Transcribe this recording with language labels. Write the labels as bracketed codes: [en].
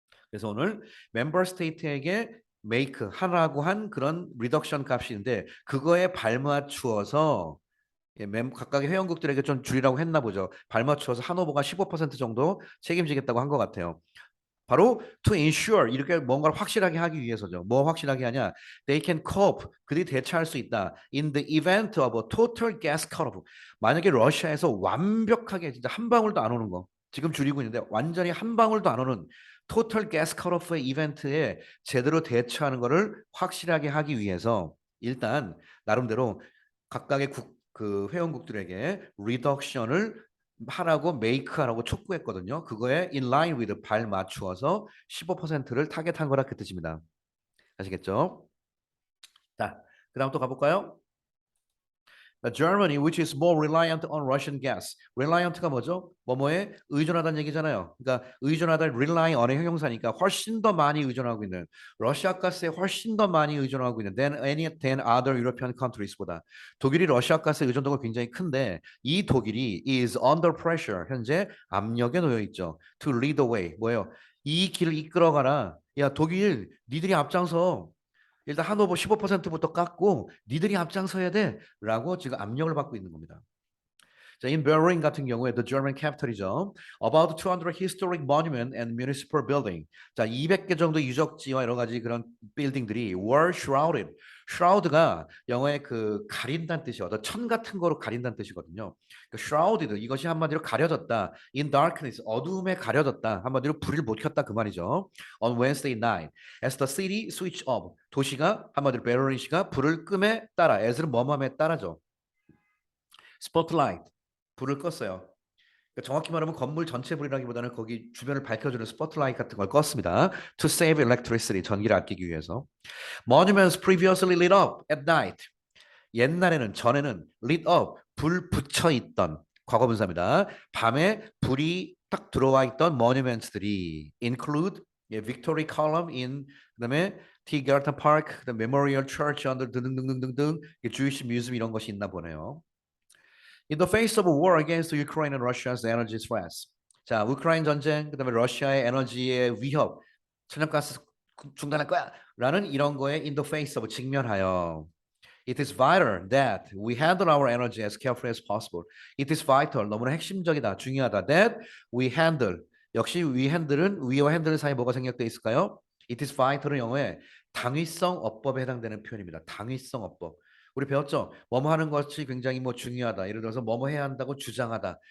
[ko] 그래서 오늘 member state에게 make 하라고 한 그런 리덕션 값인데 그거에 발맞추어서 예, 각각의 회원국들에게 좀 줄이라고 했나 보죠. 발맞추어서 하노버가 15% 정도 책임지겠다고 한 것 같아요. 바로 [en] to ensure [ko] 이렇게 뭔가를 확실하게 하기 위해서죠. 뭐 확실하게 하냐? [en] They can cope. [ko] 그들이 대처할 수 있다. [en] In the event of a total gas cutoff. [ko] 만약에 러시아에서 완벽하게 진짜 한 방울도 안 오는 거. 지금 줄이고 있는데 완전히 한 방울도 안 오는 토탈 가스 컷오프의 이벤트에 제대로 대처하는 것을 확실하게 하기 위해서 일단 나름대로 각각의 그 회원국들에게 리덕션을 하라고 make 하라고 촉구했거든요. 그거에 in line with 발 맞추어서 15%를 타겟한 거라 그 뜻입니다. 아시겠죠? 자, 그다음 또 가볼까요? [en] Germany, which is more reliant on Russian gas. [ko] reliant가 뭐죠? 뭐뭐에 의존하다는 얘기잖아요. 그러니까 의존하다 rely on의 형용사니까 훨씬 더 많이 의존하고 있는 러시아 가스에 훨씬 더 많이 의존하고 있는 [en] than other European countries [ko] 보다 독일이 러시아 가스 의존도가 굉장히 큰데 이 독일이 [en] is under pressure [ko] 현재 압력에 놓여 있죠. [en] To lead the way 뭐예요? [ko] 이 길을 이끌어가라. 야 독일 니들이 앞장서. 일단 한오버 15%부터 깎고 니들이 앞장서야 돼라고 지금 압력을 받고 있는 겁니다. [en] 자, in Berlin [ko] 같은 경우에 [en] the German capital이죠. About 200 historic monument and municipal building. [ko] 자, 200개 정도 유적지와 여러 가지 그런 빌딩들이 [en] were shrouded. [ko] shroud가 영어의 그 가린다는 뜻이거든요. 천 같은 거로 가린다는 뜻이거든요. 그 shrouded 이것이 한마디로 가려졌다. [en] in darkness [ko] 어두움에 가려졌다. 한마디로 불을 못 켰다 그 말이죠. [en] On Wednesday night, as the city switched off. [ko] 도시가 한마디로 베를린시가 불을 끔에 따라, as는 뭐뭐에 따라죠. spotlight 불을 껐어요. 그러니까 정확히 말하면 건물 전체 불이라기보다는 거기 주변을 밝혀주는 스포트라이트 같은 걸 껐습니다. [en] To save electricity, [ko] 전기를 아끼기 위해서. [en] Monuments previously lit up at night. [ko] 옛날에는, 전에는 lit up, 불 붙여 있던 과거분사입니다. 밤에 불이 딱 들어와 있던 monuments들이 include Victory Column in 그다음에 Tiergarten Park, 그다음 Memorial Church under 등등등등등 Jewish Museum 이런 것이 있나 보네요. [en] In the face of a war against Ukraine and Russia's energy threats. [ko] 자, 우크라이나 전쟁, 그다음에 러시아의 에너지의 위협, 천연가스 중단할 거야. 라는 이런 거에 [en] in the face of [ko] 직면하여. [en] It is vital that we handle our energy as carefully as possible. It is vital, [ko] 너무나 핵심적이다, 중요하다. [en] That we handle. [ko] 역시 we handle은 we와 handle 사이에 뭐가 생략되어 있을까요? [en] It is vital [ko] 은 영어에 당위성 어법에 해당되는 표현입니다. 당위성 어법. 우리 배웠죠? 뭐뭐 하는 것이 굉장히 뭐 중요하다. 예를 들어서 뭐뭐 해야 한다고 주장하다.